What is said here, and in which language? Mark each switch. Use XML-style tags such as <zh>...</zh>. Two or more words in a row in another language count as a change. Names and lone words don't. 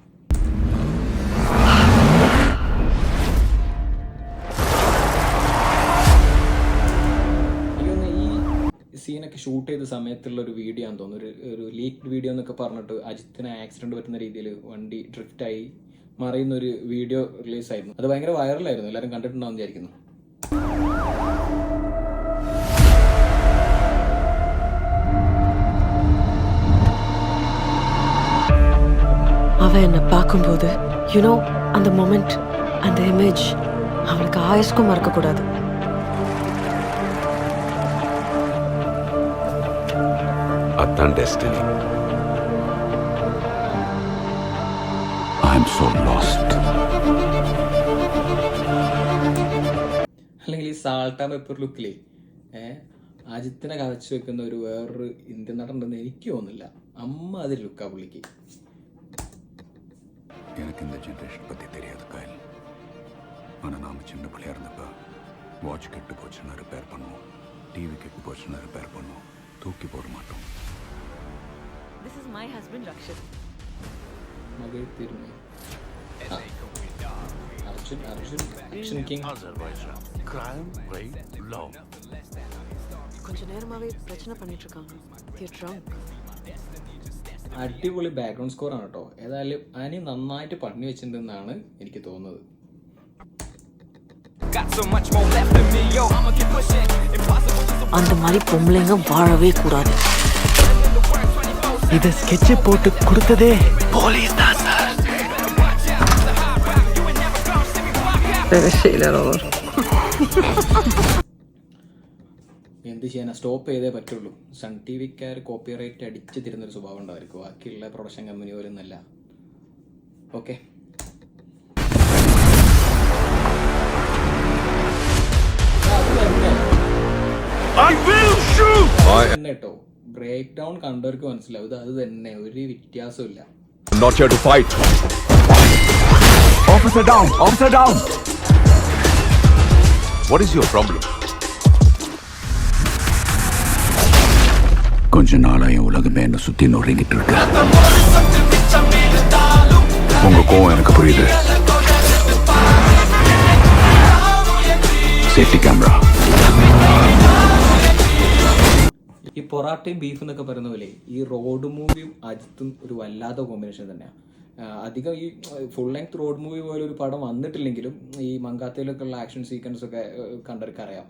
<ml>സീനൊക്കെ ഷൂട്ട് ചെയ്ത സമയത്തുള്ള ഒരു വീഡിയോ ആണെന്ന് തോന്നുന്നു, ഒരു</ml> <en>leak video</en> <ml>എന്നൊക്കെ പറഞ്ഞിട്ട് അജിത്തിന് ആക്സിഡന്റ് പറ്റുന്ന രീതിയിൽ വണ്ടി ഡ്രിഫ്റ്റായി മറിയുന്ന ഒരു വീഡിയോ റിലീസായിരുന്നു. അത് ഭയങ്കര വൈറലായിരുന്നു, എല്ലാവരും കണ്ടിട്ടുണ്ടാവും വിചാരിക്കുന്നു.</ml> <ta>அவ என்ன பார்க்கும்போது அந்த மொமெண்ட், அந்த இமேஜ் அவளுக்கு ஆயுஸ்க்கும் மறக்கக்கூடாது. அதான் டெஸ்டினி.</ta> <en>I am so lost.</en> <ml>അല്ലെങ്കിൽ ഈ</ml> <en>salt and pepper look</en> <ml>അജിത്തിനെ കവച്ചു വെക്കുന്ന ഒരു വേറൊരു ഇന്ത്യൻ നടനുണ്ടെന്ന് എനിക്ക് തോന്നുന്നില്ല. അമ്മ അതിൽ ലുക്കാ പുള്ളിക്ക്.</ml> <ta>எனக்கு இந்த ஜெனரேஷன் பற்றி தெரியாது கைல். ஆனால் நாம் சின்ன பிள்ளையா இருந்தப்ப வாட்ச் கெட்டு போச்சுன்னா ரிப்பேர் பண்ணுவோம், டிவி கெட்டு போச்சுன்னா ரிப்பேர் பண்ணுவோம், தூக்கி போட மாட்டோம்.</ta> <en>This is my husband Rakshit.</en> <ml>മകൻ തിരുമേ അർജുൻ കിങ്.</ml> <en>Crime, rape, love.</en> <ta>கொஞ்ச நேரமாவே பிரச்சனை பண்ணிட்டு இருக்காங்க.</ta> <en>They're drunk.</en> <ml>അടിപൊളി</ml> <en>background score</en> <ml>ആണ് കേട്ടോ. ഏതായാലും അനി നന്നായിട്ട് പണി വെച്ചിട്ടുണ്ടെന്നാണ് എനിക്ക് തോന്നുന്നത്.</ml> <ta>அந்த மாதிரி பொம்பளைங்க வாழவே கூடாது. இத ஸ்கெட்ச் போட்டு கொடுத்ததே போலீஸ் தான் சார்.</ta> <ml>എന്ത് ചെയ്യാനാ, സ്റ്റോപ്പ് ചെയ്തേ പറ്റുള്ളൂ. സൺ ടി വിക്കാർ കോപ്പിറൈറ്റ് അടിച്ച് തരുന്നൊരു സ്വഭാവം ഉണ്ടായിരിക്കും, ബാക്കിയുള്ള</ml> <en>production company</en> <ml>പോലും എന്നല്ല. ഓക്കെ, തന്നെ കേട്ടോ. ബ്രേക്ക് ഡൗൺ കണ്ടവർക്ക് മനസ്സിലാവും, ഇത് അത് തന്നെ, ഒരു വ്യത്യാസമില്ല.</ml> <en>Not here to fight. Officer down, officer down. What is your problem?</en> <ta>கொஞ்ச நாளா என் உலகமே என்ன சுத்தி நொறுங்கிட்டு இருக்கு. உங்க கோவம் எனக்கு புரியுது.</ta> <en>safety camera.</en> <ml>ഈ പൊറാട്ടയും ബീഫ് എന്നൊക്കെ പറയുന്ന പോലെ ഈ</ml> <en>road movie</en> <ml>അജിത്തും ഒരു വല്ലാത്ത കോമ്പിനേഷൻ തന്നെയാണ്. അധികം ഈ</ml> <en>full length road movie</en> <ml>പോലെ ഒരു പടം വന്നിട്ടില്ലെങ്കിലും ഈ മങ്കാത്തയിലൊക്കെ ഉള്ള</ml> <en>action sequence</en> <ml>ഒക്കെ കണ്ടവർക്ക് അറിയാം.</ml>